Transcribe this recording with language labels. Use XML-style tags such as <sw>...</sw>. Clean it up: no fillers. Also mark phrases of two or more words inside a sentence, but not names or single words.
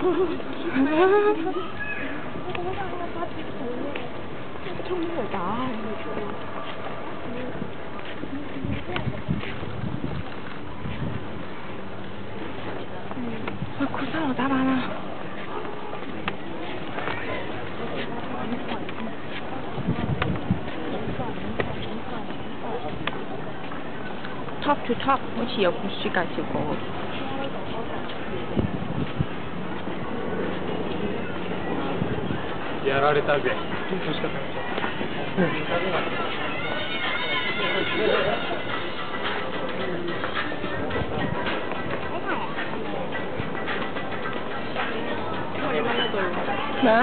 <yue>衝出嚟打喂，顧生我打板啦 ！</yue> <en>Top to top</en> <yue>好似有本書介紹過喎。</yue> <ja>やられたぜ。</ja> <yue>咩啊？</yue>